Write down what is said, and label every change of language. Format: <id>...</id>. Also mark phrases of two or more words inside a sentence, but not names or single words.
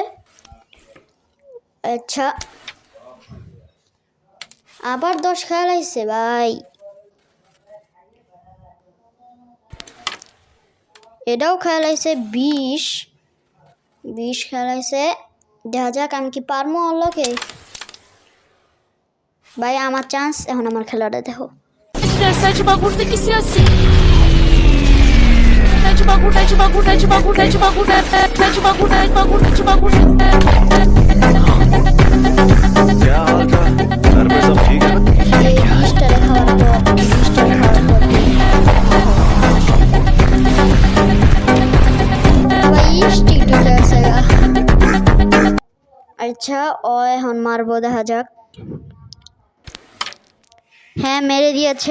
<bn>আচ্ছা, আবার 10 খেয়াল আইছে ভাই। এটাও খেয়াল আইছে 20 খেয়াল আইছে। দেখা যাক আমি কি পারবো ওগুলোকে। ভাই আমার চান্স, এখন আমার খেলাটা দেখো।</bn> <pt>De bagulho tem que ser assim. De bagulho, de bagulho, de bagulho, de bagulho, de bagulho, de bagulho, de bagulho.</pt> <hi>क्या हाल था? घर में सब ठीक है ना?</hi> <bn>এই 20টা খাওয়ার পর 20টা খাওয়ার পর ভাই স্টিক ঢুকে গেছে গা। আচ্ছা, ও এখন মারবো, দেখা যাক। হ্যাঁ, মেরে দিয়েছে।</bn>